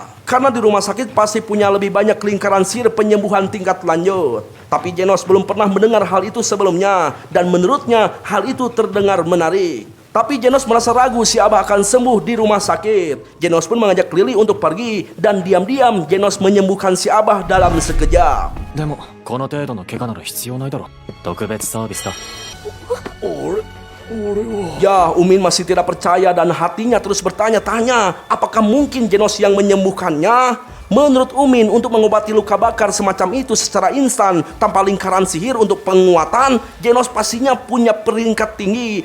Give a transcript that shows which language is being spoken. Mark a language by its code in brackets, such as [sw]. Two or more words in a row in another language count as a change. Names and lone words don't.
[id] Karena di rumah sakit pasti punya lebih banyak lingkaran sihir penyembuhan tingkat lanjut. Tapi Genos belum pernah mendengar hal itu sebelumnya, dan menurutnya hal itu terdengar menarik. Tapi Genos merasa ragu si Abah akan sembuh di rumah sakit. Genos pun mengajak Lili untuk pergi, dan diam-diam Genos menyembuhkan si Abah dalam sekejap. [ja] でもこの程度の怪我なら必要ないだろ。特別サービスだ。 [id] Ya, Umin masih tidak percaya dan hatinya terus bertanya-tanya, apakah mungkin Genos yang menyembuhkannya? Menurut Umin, untuk mengobati luka bakar semacam itu secara instan tanpa lingkaran sihir untuk penguatan, Genos pastinya punya peringkat tinggi.